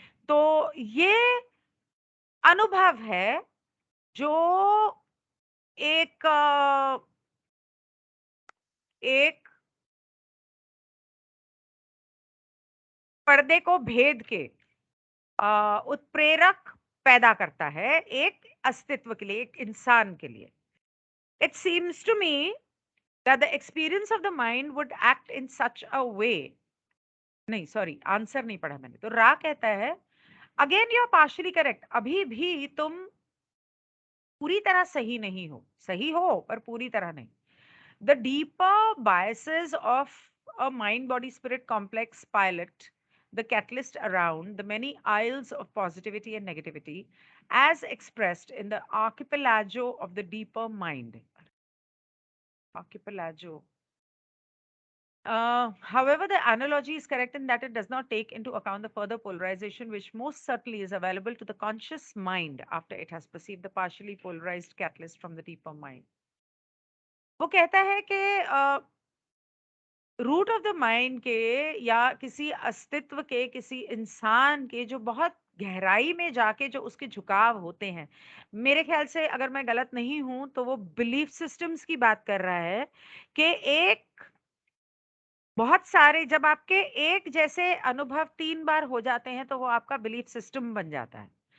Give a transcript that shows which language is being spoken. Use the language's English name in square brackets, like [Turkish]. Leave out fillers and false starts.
[Hindi] तो ये अनुभव है जो एक एक पर्दे को भेद के उत्प्रेरक पैदा करता है एक अस्तित्व के लिए, एक इंसान के लिए। [English] It seems to me that the experience of the mind would act in such a way। [Hindi] नहीं सॉरी, आंसर नहीं पढ़ा मैंने, तो रा कहता है [English] again you are partially correct, [Hindi] अभी भी तुम पूरी तरह सही नहीं हो, सही हो पर पूरी तरह नहीं। [English] The deeper biases of a mind body spirit complex pilot the catalyst around the many aisles of positivity and negativity as expressed in the archipelago of the deeper mind। Archipelago। However, the analogy is correct in that it does not take into account the further polarization which most certainly is available to the conscious mind after it has perceived the partially polarized catalyst from the deeper mind। [Hindi] वो कहता है कि [English] root of the mind [Hindi] के, या किसी अस्तित्व के, किसी इंसान के जो बहुत गहराई में जाके जो उसके झुकाव होते हैं, मेरे ख्याल से अगर मैं गलत नहीं हूं तो वो बिलीफ सिस्टम्स की बात कर रहा है कि एक, बहुत सारे, जब आपके एक जैसे अनुभव 3 बार हो जाते हैं तो वो आपका बिलीफ सिस्टम बन जाता है।